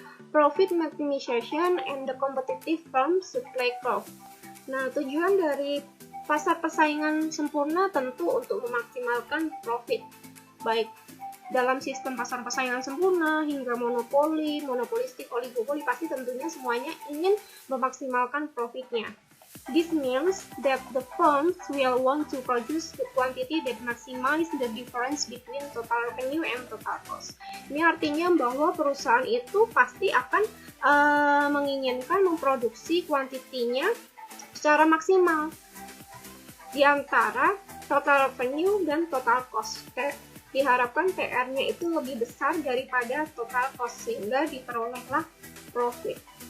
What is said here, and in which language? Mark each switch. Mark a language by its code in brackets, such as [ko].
[en] Profit maximization and the competitive firm supply curve. [id] Nah, tujuan dari pasar persaingan sempurna tentu untuk memaksimalkan profit, baik dalam sistem pasar persaingan sempurna hingga monopoli, monopolistik, oligopoli, pasti tentunya semuanya ingin memaksimalkan profitnya. [en] This means that the firms will want to produce the quantity that maximize the difference between total revenue and total cost. [id] Ini artinya bahwa perusahaan itu pasti akan menginginkan memproduksi kuantitinya secara maksimal di antara total revenue dan total cost. Diharapkan TR-nya itu lebih besar daripada total cost sehingga diperolehlah profit.